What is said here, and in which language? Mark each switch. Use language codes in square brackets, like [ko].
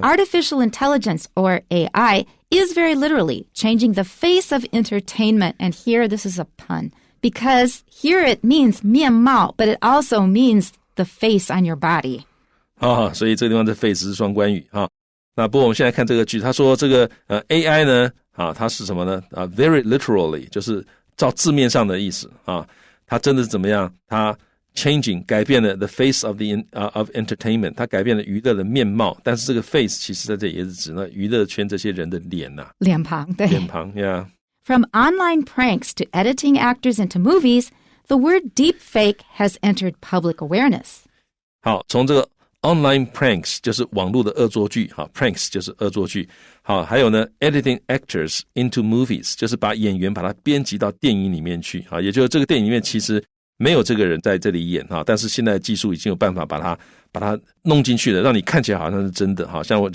[en] Artificial intelligence, or AI, is very literally changing the face of entertainment. And here, this is a pun. Because here it means 面貌, but it also means the face on your body. [zh] 所以这个地方的 face 是双关语那不过我们现在看这个句，他说这个AI 呢它是什么呢 [en] very literally [zh] 就是照字面上的意思它真的是怎么样？它 changing 改变了 [en] the face of of entertainment， [zh] 它改变了娱乐的面貌。但是这个 face 其实在这里也是指呢娱乐圈这些人的脸呐、脸庞，对，脸庞 ，yeah。 [en] From online pranks to editing actors into movies, the word deepfake has entered public awareness. [zh] 好，从这个 [en] online pranks [zh] 就是网络的恶作剧，好 ，pranks 就是恶作剧。好，还有呢 [en] editing actors into movies [zh] 就是把演员把它编辑到电影里面去，好，也就是这个电影里面其实没有这个人在这里演哈，但是现在的技术已经有办法把它弄进去了，让你看起来好像是真的，好像